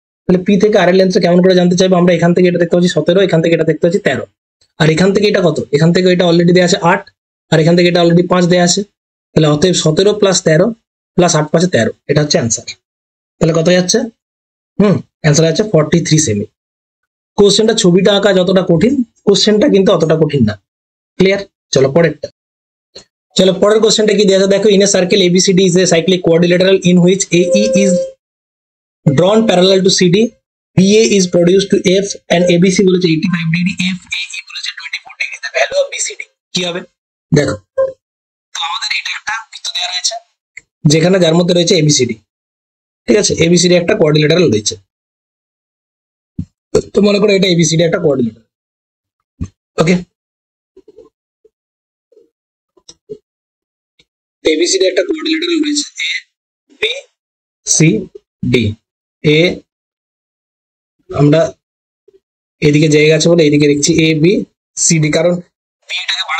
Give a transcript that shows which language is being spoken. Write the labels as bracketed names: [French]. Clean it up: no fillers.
[Bangla] তাহলে P থেকে R এর লেন্থটা কেমন করে জানতে চাইবো, আমরা এখান থেকে এটা দেখতে পাচ্ছি 17, এখান থেকে এটা দেখতে পাচ্ছি 13, আর এখান থেকে এটা কত, এখান থেকে এটা অলরেডি দেওয়া আছে 8, আর এখান থেকে এটা অলরেডি 5 দেওয়া আছে, তাহলে অতএব 17 + 13 + 8 + 13, এটা হচ্ছে অ্যান্সার। তাহলে কত যাচ্ছে, অ্যান্সার আছে 43 সেমি। কোশ্চেনটা, ছবিটা আঁকা যতটা কঠিন, কোশ্চেনটা কিন্তু অতটা কঠিন না। ক্লিয়ার? চলো পরেরটা। চলো পরের কোশ্চেনটা কি দেওয়া আছে দেখো, [English] in a circle ABCD is a cyclic quadrilateral in which AE is drawn parallel to CD, BA is produced to F and ABC [Bangla] বলেছে 85 ডিগ্রি, [English] FAE [Bangla] বলেছে 24 degree, [English] the value of BCD [Bangla] কি হবে দেখো। তো আমাদের এটা একটা বৃত্ত দেওয়া রয়েছে যেখানে, যার মধ্যে রয়েছে ABCD, ঠিক আছে, ABCD একটা কোয়াড্রিলেটারাল রয়েছে, তো মনে করো এটা ABCD একটা কোয়াড্রিলেটারাল। ওকে, ABCD একটা কোয়াড্রিলেটারাল রয়েছে, ABCD, এ আমরা এদিকে জায়গা আছে বলে এদিকে দেখছি ABCD, কারণ B এটাকে